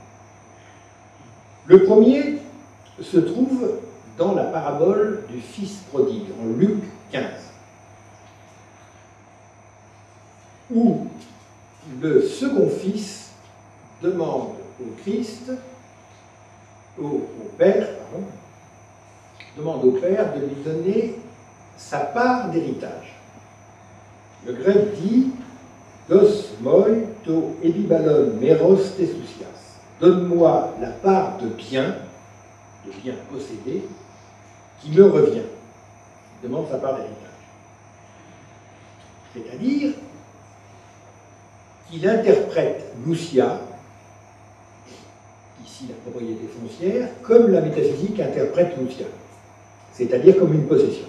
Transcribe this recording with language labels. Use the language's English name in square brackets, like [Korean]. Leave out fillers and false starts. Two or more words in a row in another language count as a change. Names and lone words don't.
[French] Le premier se trouve dans la parabole du Fils prodigue, en Luc 15, où le second fils demande au Christ, au Père, demande au Père de lui donner sa part d'héritage. Le grec dit « [Greek] Δός μοι τὸ ἐπιβάλλον μέρος τῆς οὐσίας ». [French] Donne-moi la part de bien possédé, qui me revient. Il demande sa part d'héritage. C'est-à-dire qu'il interprète l'ousia, ici la propriété foncière, comme la métaphysique interprète l'ousia, c'est-à-dire comme une possession.